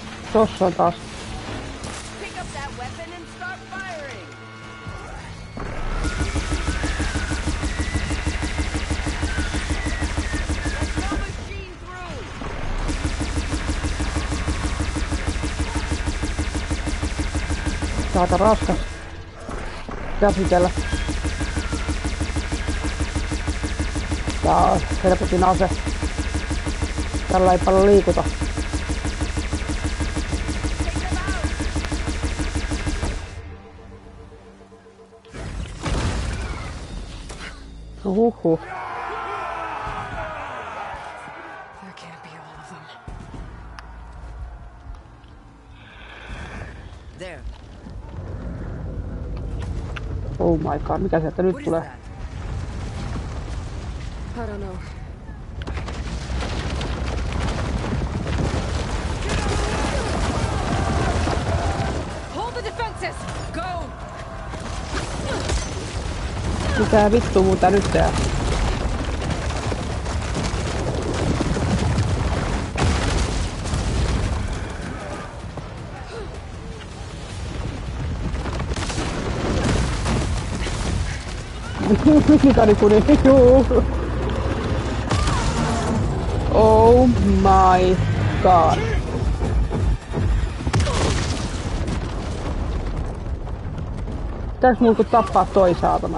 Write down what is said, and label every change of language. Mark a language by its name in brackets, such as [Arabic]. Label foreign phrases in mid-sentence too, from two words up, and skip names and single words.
[Finnish] Tossa on taas. [English] Pick up that weapon and start firing. Let's go machine through. [Finnish] Aika raskas käsitellä. Tää on helpotin ase. Tällä ei paljon liikuta. Huhhuh. [English] That can't be all of them. There. Oh my god, [Finnish] mikä sieltä nyt tulee? [English] I don't know. Hold the defenses! Go! [Finnish] Mitä vittu muuta nyt tää? Mikarikuni, juu. [English] Oh my god. [Finnish] Pitääks mun tappaa toi saatana?